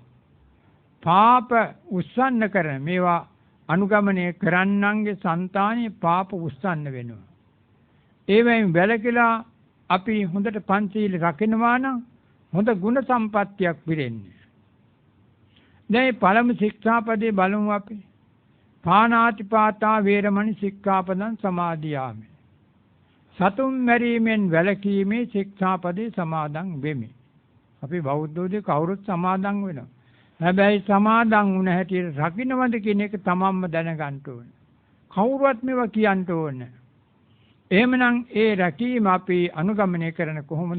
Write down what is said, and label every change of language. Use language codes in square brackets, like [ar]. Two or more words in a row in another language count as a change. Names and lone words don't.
[si] පාප උස්සන්න කරන මේවා අනුගමනය කරන්නන්ගේ సంతානිය පාප උස්සන්න වෙනවා. ඒවෙන් වැළකීලා අපි හොඳට පංචශීල රකින්නවා නම් හොඳ ගුණ සම්පත්තියක් පිරෙන්නේ. දැන් පළමු ශික්ෂාපදේ බලමු අපි. [pi] පාණාතිපාතා වේරමණී සික්ඛාපදං සමාදියාමි. [si] සතුන් මැරීමෙන් වැළකීමේ ශික්ෂාපදේ සමාදන් වෙමි. අපි බෞද්ධෝදී කවුරුත් සමාදන් වෙනවා. හැබැයි සමාදන් වුණ හැටියට රකින්නවද කියන එක තමන්ම දැනගන්න ඕනේ. කවුරුවත් මේවා කියන්න ඕනේ. එහෙමනම් ඒ රැකීම අපි අනුගමනය කරන කොහොමද?